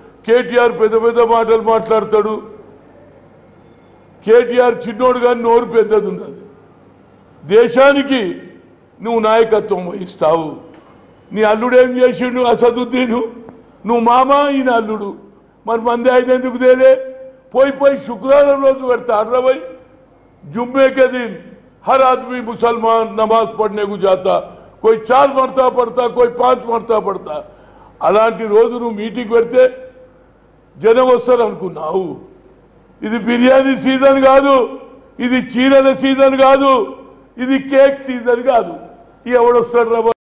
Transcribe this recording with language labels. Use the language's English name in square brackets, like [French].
[Telugu] కేటీఆర్ పెద్ద పెద్ద మాటలు మాట్లాడతాడు. కేటీఆర్ చిన్నోడు కానీ నోరు పెద్దది ఉన్నది. దేశానికి నువ్వు నాయకత్వం వహిస్తావు. నీ అల్లుడు ఏం చేసిండు అసదుద్దీను? నువ్వు మామ, ఈయన అల్లుడు. మరి మంది ఆయన ఎందుకు తేలే? పోయి శుక్రవారం రోజు పెడతారు రా भाई. [Hindi] जुम्मे के दिन हर आदमी मुसलमान नमाज पढ़ने को जाता. कोई 4 मरता पढ़ता, कोई 5 मरता पढ़ता. [Telugu] అలాంటి రోజు నువ్వు మీటింగ్ పెడితే జనం వస్తారు అనుకున్నావు. ఇది బిర్యానీ సీజన్ కాదు, ఇది చీరల సీజన్ కాదు, ఇది కేక్ సీజన్ కాదు. ఎవడొస్తాడు రా?